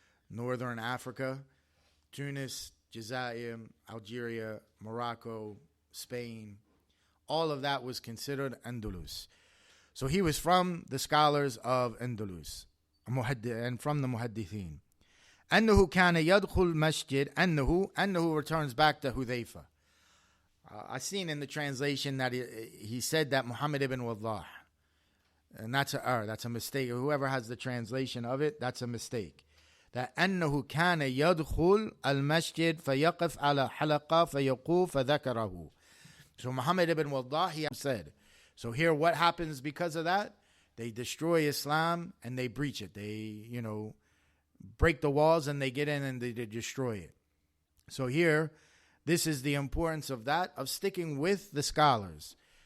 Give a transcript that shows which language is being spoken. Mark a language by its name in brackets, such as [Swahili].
[English] Northern Africa, Tunis, Jazair, Algeria, Morocco, Spain, all of that was considered Andalus. So he was from the scholars of Andalus and from the Muhaddithin. [Arabic] أنه كان يدخل مسجد أنه [English] returns back to Hudhayfa. I seen in the translation that he said that Muhammad ibn Waddah. And that's a mistake. Whoever has the translation of it, that's a mistake. [Arabic] That أنه كان يدخل المسجد فيقف على حلقة فيقول فذكره. [English] So Muhammad ibn Waddah, he said. So here what happens because of that? They destroy Islam and they breach it. They, break the walls and they get in and they destroy it. So here, this is the importance of that, of sticking with the scholars.